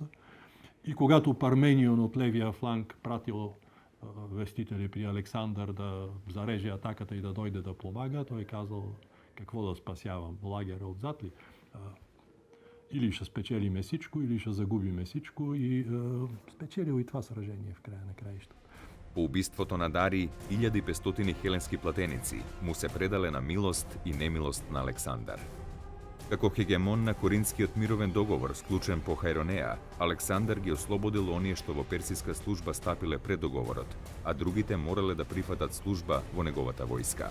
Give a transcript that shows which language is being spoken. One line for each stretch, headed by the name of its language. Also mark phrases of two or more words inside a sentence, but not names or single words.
Bulgarian: И когато Парменион от левия фланг пратил вестители при Александър да зареже атаката и да дойде да помага, той казал: какво да спасявам, лагера отзад ли? Или ще спечелиме всичко, или ще загубиме всичко, и спечелил и това сражение в края на краищата. По убиството на Дарий, 1500 хеленски платеници му се предале на милост и немилост на Александар.
Macedonian: Како хегемон на Коринскиот мировен договор, склучен по Хаеронеа, Александар ги ослободил оние што во персиска служба стапиле пред договорот, а другите морале да прифатат служба во неговата војска.